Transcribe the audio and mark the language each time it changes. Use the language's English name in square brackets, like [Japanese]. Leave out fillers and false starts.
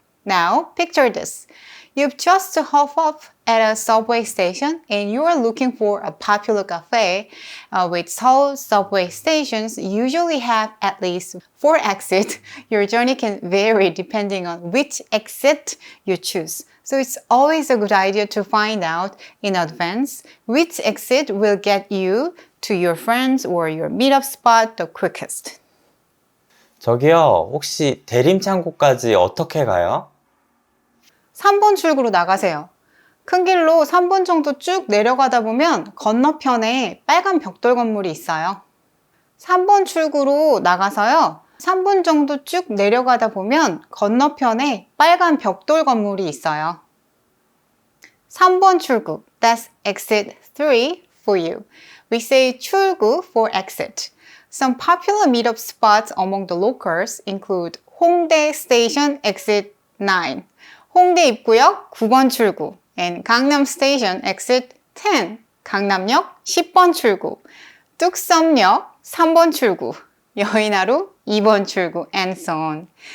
[English] Now, picture this. You've just hopped up at a subway station and you are looking for a popular cafe, which Seoul subway stations usually have at least 4 exits. Your journey can vary depending on which exit you choose. So it's always a good idea to find out in advance which exit will get you to your friends or your meetup spot the quickest. [Korean] 저기요, 혹시 대림창고까지 어떻게 가요? 3번 출구로 나가세요. 큰 길로 3분 정도 쭉 내려가다 보면 건너편에 빨간 벽돌 건물이 있어요. 3번 출구로 나가서요. 3분 정도 쭉 내려가다 보면 건너편에 빨간 벽돌 건물이 있어요. 3번 출구, [English] that's exit 3 for you. We say 출구 for exit. Some popular meetup spots among the locals include 홍대 station exit 9, [Korean] 홍대 입구역 9번 출구, [English] and 강남 station exit 10, [Korean] 강남역 10번 출구, 뚝섬역 3번 출구, 여의나루 2번 출구, [English] and so on.